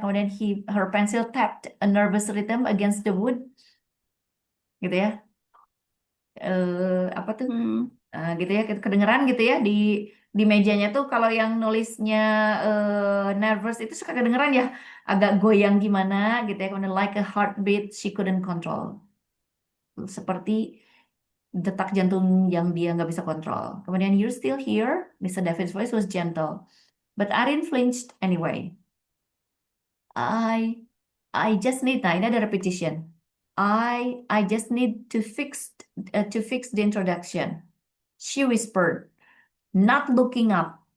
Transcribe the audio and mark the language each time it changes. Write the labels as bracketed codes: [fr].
[id] Kemudian [en] her pencil tapped a nervous rhythm against the wood [id] gitu ya. Apa tuh? Hmm. Gitu ya, kedengeran gitu ya di mejanya tuh kalau yang nulisnya nervous itu suka kedengeran ya, agak goyang gimana gitu ya. Kemudian [en] like a heartbeat she couldn't control. [id] Seperti detak jantung yang dia nggak bisa kontrol. Kemudian [en] you're still here, Mr. David's voice was gentle, but Arin flinched anyway. I I just need, [id] nah ini ada repetition. [en] I just need to fix the introduction. She whispered, not looking up.